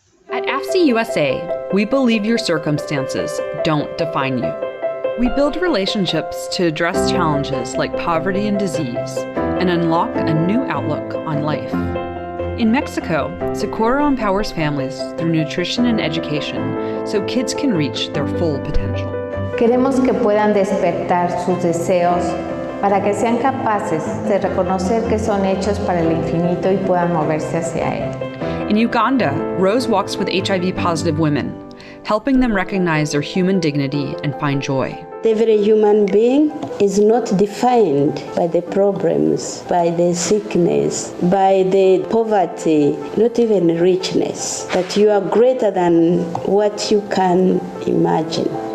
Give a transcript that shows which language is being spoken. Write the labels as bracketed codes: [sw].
[en] At AFSI USA, we believe your circumstances don't define you. We build relationships to address challenges like poverty and disease, and unlock a new outlook on life. In Mexico, Socorro empowers families through nutrition and education so kids can reach their full potential. [es] Queremos que puedan despertar sus deseos para que sean capaces de reconocer que son hechos para el infinito y puedan moverse hacia él. [en] In Uganda, Rose walks with HIV-positive women, helping them recognize their human dignity and find joy. Every human being is not defined by the problems, by the sickness, by the poverty, not even richness, but you are greater than what you can imagine.